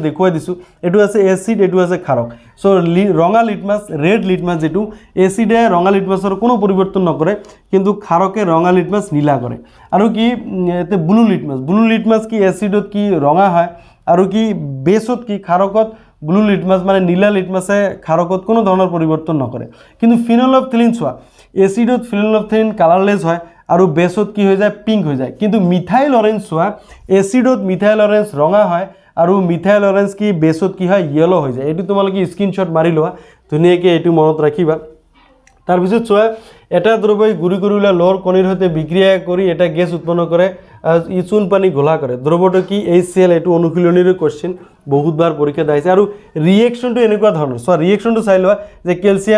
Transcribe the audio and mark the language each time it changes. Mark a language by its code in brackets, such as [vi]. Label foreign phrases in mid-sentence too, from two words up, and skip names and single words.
[as] দেখুৱাই দিছো এটো আছে এসিড এটো আছে ক্ষাৰক সো ৰঙা লিটমাছ [en] red litmus [as] যেটো এসিডে ৰঙা লিটমাছৰ কোনো পৰিৱৰ্তন নকৰে কিন্তু ক্ষাৰকে ৰঙা লিটমাছ নীলা কৰে আৰু কি এতে [en] blue litmus [as] কি এসিডত কি ৰঙা হয় আৰু কি বেছত কি ক্ষাৰকত [en] blue litmus [as] মানে নীলা লিটমাছে ক্ষাৰকত কোনো ধৰণৰ পৰিৱৰ্তন নকৰে কিন্তু ফিনলফথেলিন চোৱা এসিডত [en] phenolphthalein colourless [as] হয় আৰু বেছত কি হৈ যায় পিঙ্ক হৈ যায় কিন্তু [en] methyl orange [as] চোৱা এসিডত [en] methyl orange [as] ৰঙা হয় আৰু [en] methyl orange [as] কি বেছত কি হয় ইয়েলো হৈ যায় এইটো তোমালোকে স্ক্ৰীনশ্বট মাৰি লোৱা ধুনীয়াকৈ এইটো মনত ৰাখিবা তাৰপিছত চোৱা এটা দ্ৰব্যই গুৰি কৰি উলিয়াই লোহাৰ কণীৰ সৈতে বিক্ৰিয়া কৰি এটা গেছ উৎপন্ন কৰে ই চূণ পানী ঘোলা কৰে দ্ৰব্যটো কি HCl এইটো অনুশীলনীৰ কোৱেশ্চন বহুতবাৰ পৰীক্ষাত আহিছে আৰু ৰিয়েকশ্যনটো এনেকুৱা ধৰণৰ চোৱা ৰিয়েকশ্যনটো চাই লোৱা যে কেলছিয়াম